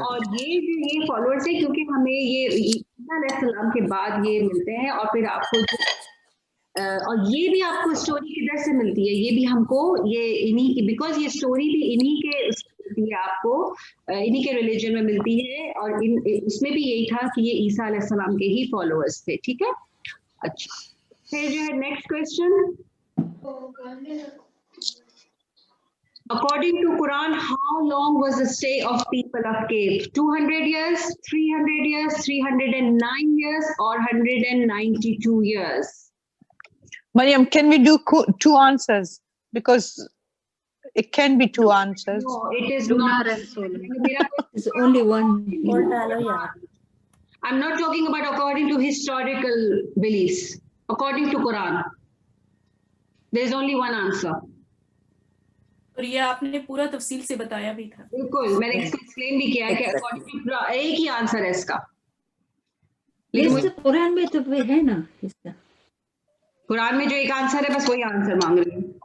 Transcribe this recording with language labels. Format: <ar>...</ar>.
<hi>और ये फॉलोअर्स है क्योंकि हमें ये ईसा अलैहिस्सलाम के बाद ये मिलते हैं, और फिर आपको और ये भी आपको स्टोरी किधर से मिलती है, ये भी हमको ये इन्हीं की, बिकॉज ये स्टोरी भी इन्हीं के मिलती है आपको, इन्हीं के रिलीजन में मिलती है, और उसमें भी यही था कि ये ईसा अलैहिस्सलाम के ही फॉलोअर्स थे। ठीक है, अच्छा फिर जो है next question,</hi> <en>according to Quran, how long was the stay of people of cave? 200 years, 300 years, 309 years, or 192 years? Mariam, can we do two answers? Because it can be two answers. No, it is Lunar not. and solar. There's only one.</en> <hi>और डालो यार.</hi> <en>I'm not talking about according to historical beliefs. According to Quran, there is only one answer.</en> <hi>और ये आपने पूरा तफसील से बताया भी था. बिल्कुल, मैंने इसको एक्सप्लेन भी किया है कि अकॉर्डिंग टू एक ही आंसर है इसका, लेकिन लेकिन कुरान में तो है ना इसका. कुरान में जो एक आंसर है बस वही आंसर मांग रही हूँ।</hi>